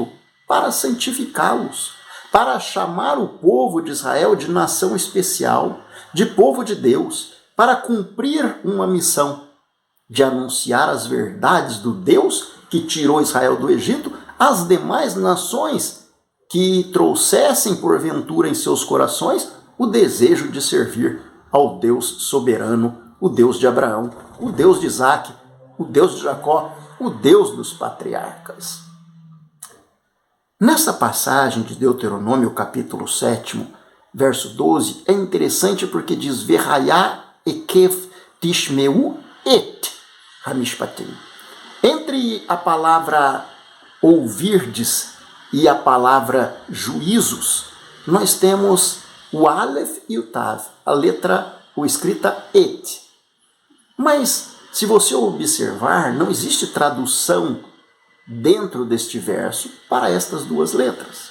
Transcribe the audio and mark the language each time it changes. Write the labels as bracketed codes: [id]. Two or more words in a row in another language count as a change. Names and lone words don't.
[pt] para santificá-los, para chamar o povo de Israel de nação especial, de povo de Deus, para cumprir uma missão de anunciar as verdades do Deus que tirou Israel do Egito às demais nações que trouxessem porventura em seus corações o desejo de servir ao Deus soberano, o Deus de Abraão, o Deus de Isaque, o Deus de Jacó, o Deus dos patriarcas. Nessa passagem de Deuteronômio, capítulo 7, verso 12, é interessante porque diz [he] והיה עקב תשמעון את המשפטים. [pt] Entre a palavra ouvirdes e a palavra juízos, nós temos o Aleph e o Tav, a letra ou escrita et. Mas, se você observar, não existe tradução dentro deste verso para estas duas letras.